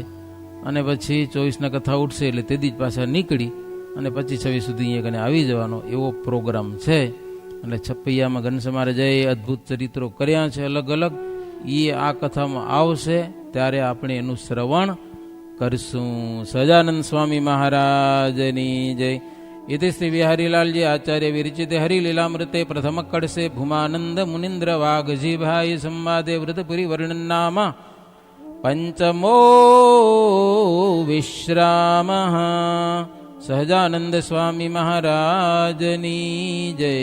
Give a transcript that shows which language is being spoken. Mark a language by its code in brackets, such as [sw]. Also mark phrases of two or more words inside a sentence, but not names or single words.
[gu] અને પછી 24ના કથા ઉઠશે એટલે તેથી જ પાછા નીકળી અને 25-26 સુધી અહીંયા કને આવી જવાનો એવો પ્રોગ્રામ છે. એટલે છપૈયામાં ઘનશ્યામ જઈ અદ્ભુત ચરિત્રો કર્યા છે અલગ અલગ. એ આ કથામાં આવશે ત્યારે આપણે એનું શ્રવણ કરશું. સહજાનંદ સ્વામી મહારાજની જય. [sa] इति श्री बिहारीलाल जी आचार्य विरचित हरिलीलामृते प्रथम कड़से भूमानंद मुनिंद्र वाघजी भाई संवादे व्रतपुरी वर्णन नाम पंचमो विश्राम. [gu] સહજાનંદ સ્વામી મહારાજની જય.